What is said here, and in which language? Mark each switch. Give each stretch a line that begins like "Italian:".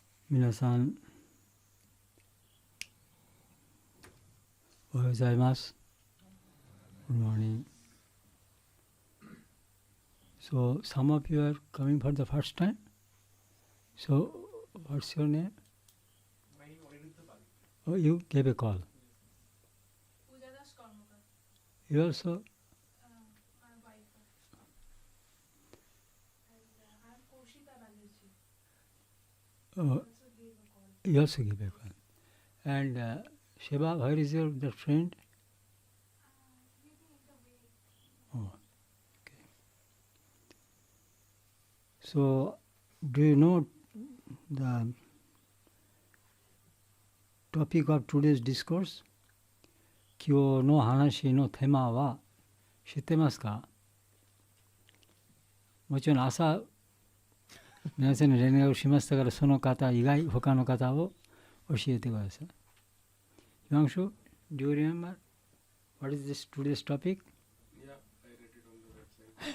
Japanese: 皆さん、おはようございます。
English: Good morning. So, some of you are coming for the first time. So, what's your name? Oh, you gave a call. You also? Oh, you also gave a call. And Sheba, where is your that friend? Oh, okay. So, do you know the topic of today's discourse?
Japanese: 今日の話のテーマは知ってますか？もちろん朝皆さんに連絡しましたから、その方以外他の方を教えてください。
English: Himanshu, do you remember what is this today's topic? Yeah, I read it on the website.